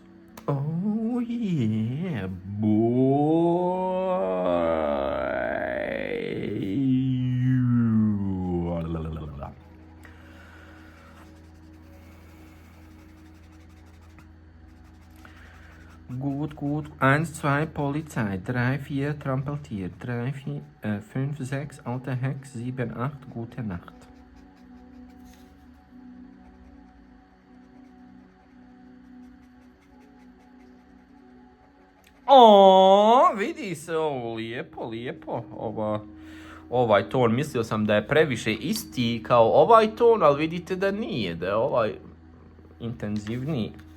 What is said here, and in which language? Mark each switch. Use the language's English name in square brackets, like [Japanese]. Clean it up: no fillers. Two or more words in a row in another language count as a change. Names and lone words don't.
[English] Oh yeah, boy. [German] Gut. 1, 2, Polizei. 3, 4, Trampeltier. 3, 4, 5, 6, alte Hex. 7, 8, gute Nacht. [Bosnian] O, vidi se ovo, lijepo. Ovaj ton, mislio sam da je previše isti kao ovaj ton, ali vidite da nije, da je ovaj intenzivniji.